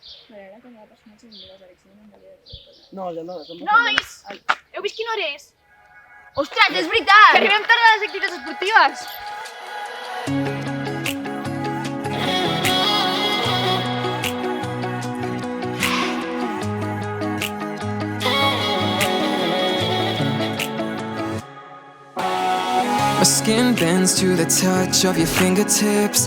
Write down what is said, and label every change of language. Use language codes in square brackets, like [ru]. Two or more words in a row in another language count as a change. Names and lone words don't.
[ca] M'agrada que cada personatge tingui les eleccions en la vida de tot. No, ja no, som Nois! Heu vist quina hora és? Ostres, és veritat! Que arribem tard a les activitats esportives! [en] My skin bends to the touch of your fingertips.